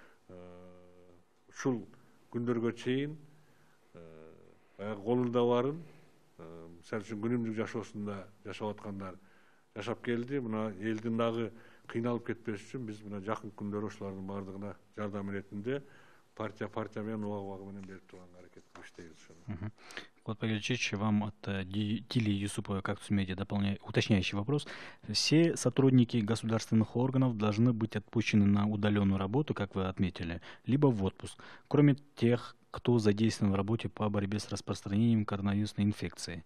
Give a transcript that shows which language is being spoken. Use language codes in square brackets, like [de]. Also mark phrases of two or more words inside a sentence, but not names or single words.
[ky] Ушул күндөргө чейин баягы колунда барын, мисалы үчүн күнүмдүк жашоосунда жашап аткандар жашап келди. Мына элдин дагы кыйналып кетпеш үчүн биз мына жакын күндөрү ошолордун баардыгына жардам иретинде партия менен убагы менен берип турганга аракет кылып иштейбиз. [ru] Куатбек Аличевич, вам от Дили Юсупова, Кактус Медиа, уточняющий вопрос. Все сотрудники государственных органов должны быть отпущены на удаленную работу, как вы отметили, либо в отпуск, кроме тех, кто задействован в работе по борьбе с распространением коронавирусной инфекции.